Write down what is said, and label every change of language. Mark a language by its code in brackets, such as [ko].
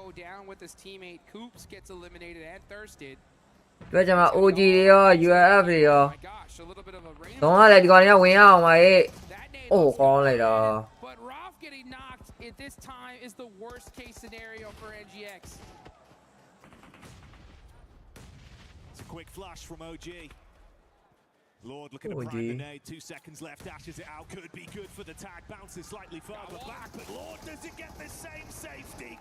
[en] Down with his teammate Coops gets eliminated and thirsted. [my] ဒီဘက်ချောင်မှာ OG တွေရော UAF တွေရော [en] My gosh, a little bit of a rain. [my] တော့လည်းဒီကောင်တွေကဝင်ရအောင်ပါအိုးကောင်းလိုက်တာ [en] But Ralph getting knocked at this time is the worst case scenario for NGX. It's a quick flash from OG. Lord looking to prime the nade, 2 seconds left, dashes it out, could be good for the tag, bounces slightly further back, but Lord does it get the same safety?